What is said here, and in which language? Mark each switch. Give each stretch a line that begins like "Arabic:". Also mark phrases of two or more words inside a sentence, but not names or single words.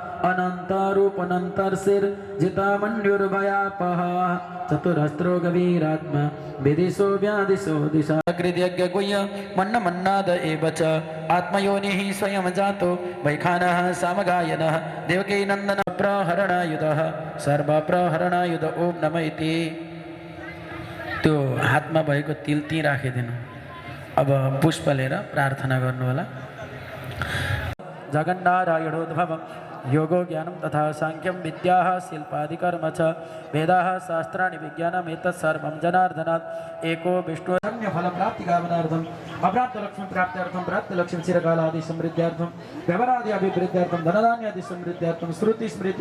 Sanskrit: अनन्तरूपनन्तर्षिर्जितामन्युर्भयापः चतुरस्त्रो गवीरात्मा विदिशो व्यादिशो दिशा कृद्यज्ञगुह्य मन्नमन्नाद एव च आत्मयोनिः स्वयं जातो वैखानः सामगायनः देवकी नन्दन प्रहरणायुधः सर्वप्रहरणायुध ओम नमः इति।
Nepali: त्यो हातमा भएको तिल त्यहीँ राखिदिनु। अब पुष्प लिएर प्रार्थना गर्नु होला।
Sanskrit: जगन्नारायणोद्भवं योगो ज्ञानं तथा सांख्यं विद्याः शिल्पादिकर्म च वेदाः शास्त्राणि विज्ञानम् एतत् सर्वं जनार्दनात् एको विष्णु फलप्राप्तिकामनार्थम् अप्राप्तलक्ष्मी प्राप्त्यर्थं प्राप्तलक्ष्मी चिरकालादि समृद्ध्यर्थं व्यवहारादि अभिवृद्ध्यर्थं धनधान्यादि समृद्ध्यर्थं श्रुति स्मृति